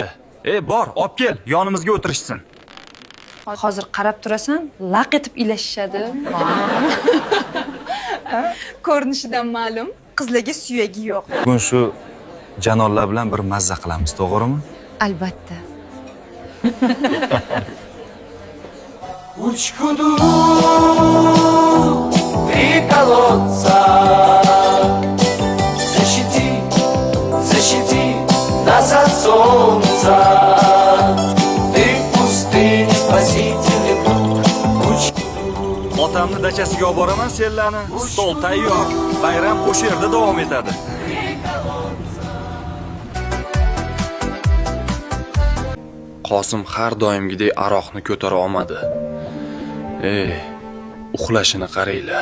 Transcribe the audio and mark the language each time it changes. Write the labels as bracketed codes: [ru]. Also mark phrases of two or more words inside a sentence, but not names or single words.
[uz] Bor, olib kel, yonimizga o'tirishsin. Hozir qarab turasan, laq etib ilashishadi. Ko'rinishidan ma'lum, qizlarga suyagi yo'q. Bugun shu janollar bilan bir mazza qilamiz, to'g'rimi? Albatta. [ru] Учкуду три колодца. Защити нас от солнца. Ты в пустыне спасительный путь. [uz] Otamni dachasiga olib boraman senlarni. Stol tayyor. Bayram o'sha yerda davom etadi. Qosim har doimgidek aroqni ko'tara olmadi. Uxlashini qaranglar.